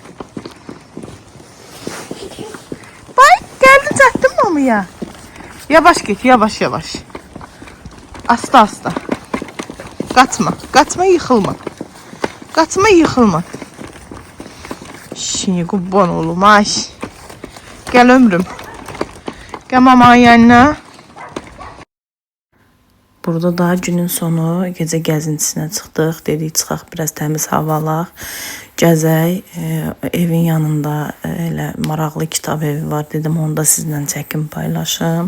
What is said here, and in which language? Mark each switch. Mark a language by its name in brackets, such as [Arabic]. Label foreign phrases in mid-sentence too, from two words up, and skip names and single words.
[Turkish] Bak geldin çaktın mamaya. Yavaş git yavaş yavaş. [Azerbaijani] Asta asta. [Turkish] Kaçma. Kaçma yıkılma. Kaçma yıkılma. Şimdi kurban oğlum aş. Gel ömrüm. Gel mamanın yanına. [Azerbaijani] Burada da günün sonu gecə gəzintisinə çıxdıq. Dedik çıxaq biraz təmiz havalaq. Gəzək. Evin yanında elə maraqlı kitab evi var. Dedim onu da sizlə çəkim paylaşım.